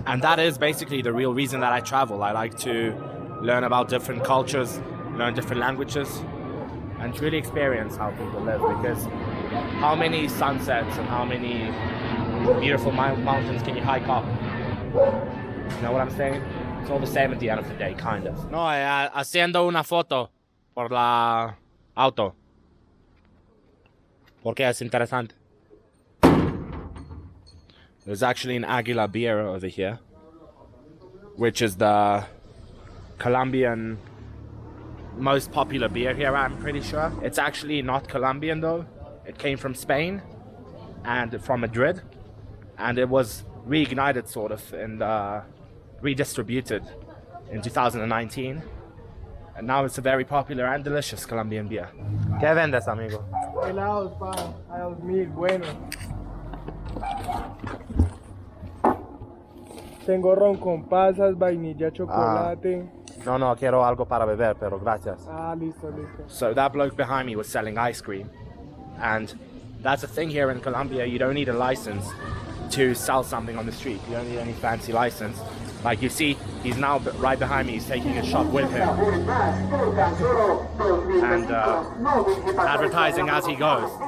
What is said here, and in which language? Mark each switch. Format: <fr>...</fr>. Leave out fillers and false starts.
<en>And that is basically the real reason that I travel. I like to learn about different cultures, learn different languages, and truly experience how people live. Because how many sunsets and how many beautiful mountains can you hike up? You know what I'm saying? It's all the same at the end of the day, kind of.</en> <es>No, haciendo una foto por la auto. Porque es interesante.</es> <en>There's actually an Aguila beer over here, which is the Colombian most popular beer here, I'm pretty sure. It's actually not Colombian though. It came from Spain and from Madrid, and it was reignited sort of and redistributed in 2019. And now it's a very popular and delicious Colombian beer.</en> <es>¿Qué vendes, amigo? Helados, pa. A 2000, bueno. Tengo ron con pasas, vainilla, chocolate. No, quiero algo para beber, pero gracias. Listo.</es> <en>So that bloke behind me was selling ice cream. And that's a thing here in Colombia. You don't need a license to sell something on the street. You don't need any fancy license. Like you see, he's now right behind me. He's taking a shot with him. And advertising as he goes.</en>